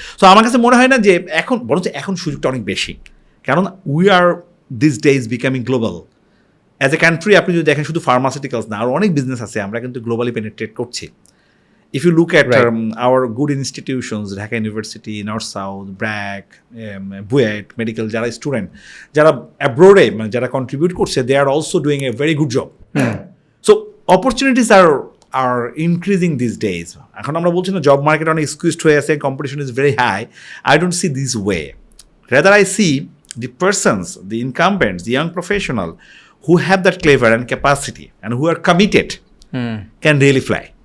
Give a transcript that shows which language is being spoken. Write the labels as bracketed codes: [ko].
[bn] So আমার কাছে মনে হয় না যে বরঞ্চ এখন সুযোগটা অনেক বেশি, কারণ [en] we are these days becoming global. As a country [bn] আপনি যদি দেখেন শুধু ফার্মাসিউটিক্যালস না, আর অনেক বিজনেস আছে, আমরা কিন্তু গ্লোবালি পেনিট্রেট করছি. [en] If you look at our good institutions, Dhaka University, North South, BRAC, BUET, medical, [bn] যারা স্টুডেন্ট, যারা অ্যাব্রোডে মানে যারা কন্ট্রিবিউট করছে, [en] they are also doing a very good job. So opportunities are increasing these days. [bn] এখন আমরা বলছি না জব মার্কেট অনেক স্কুইজড হয়ে আছে, [en] Competition is very high. I don't see this way. Rather I see the persons, the incumbents, the young professional who have that clever and capacity and who are committed can really fly.